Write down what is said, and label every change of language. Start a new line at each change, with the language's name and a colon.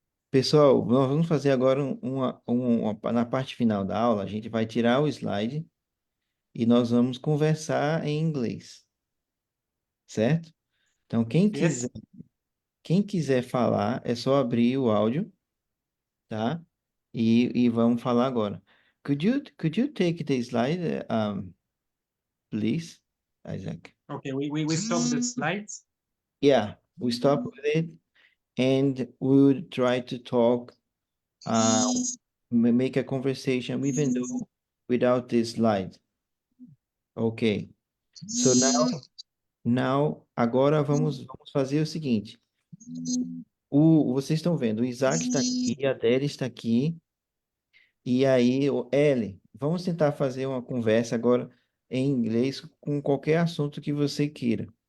Portuguese: Pessoal, nós vamos fazer agora na parte final da aula, a gente vai tirar o slide e nós vamos conversar em inglês, certo? Então,
English: Yes.
Portuguese: quem quiser falar, é só abrir o áudio, tá? E vamos falar agora.
English: Could you take the slide, please, Isaac? Okay, we stop the slides. Yeah, we stop with it and we will try to talk, make a conversation, even though without this slide. Okay. So now
Portuguese: agora vamos fazer o seguinte. Vocês estão vendo, o Isaac está aqui, a Adele está aqui, e aí, o Ellen, vamos tentar fazer uma conversa agora em inglês com qualquer assunto que você queira.